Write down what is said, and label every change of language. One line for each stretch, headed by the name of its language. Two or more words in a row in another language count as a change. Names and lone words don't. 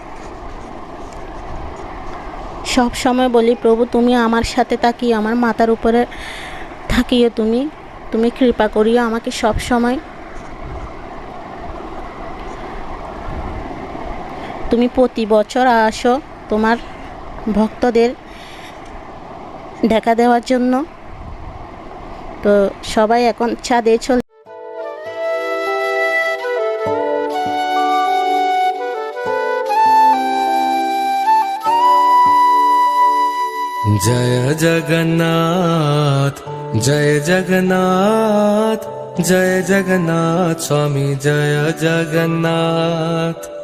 Bangla: সব সময় বলি, প্রভু তুমি আমার সাথে তাকিয়ে, আমার মাথার উপরে থাকিও, তুমি কৃপা করিও আমাকে সব সময়। তুমি প্রতি বছর আসো তোমার ভক্তদের দেখা দেওয়ার জন্য। তো সবাই এখন ছাদে চলে।
Hindi: जय जगन्नाथ जय जगन्नाथ जय जगन्नाथ स्वामी जय जगन्नाथ।